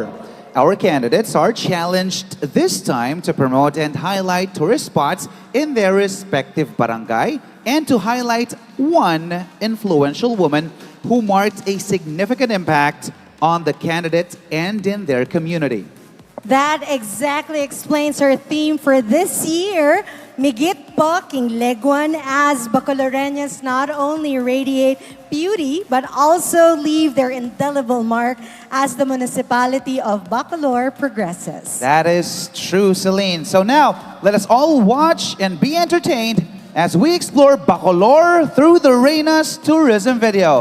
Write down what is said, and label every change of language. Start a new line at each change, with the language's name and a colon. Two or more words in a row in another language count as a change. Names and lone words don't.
English: Our candidates are challenged this time to promote and highlight tourist spots in their respective barangay and to highlight one influential woman who marked a significant impact on the candidate and in their community. That exactly explains our theme for this year.
Pampanga: Migit po king leguan,
English: as Bacoloreños not only radiate beauty but also leave their indelible mark as the municipality of Bacolor progresses. That is true, Celine. So now, let us all watch and be entertained as we explore Bacolor through the Reina's tourism video.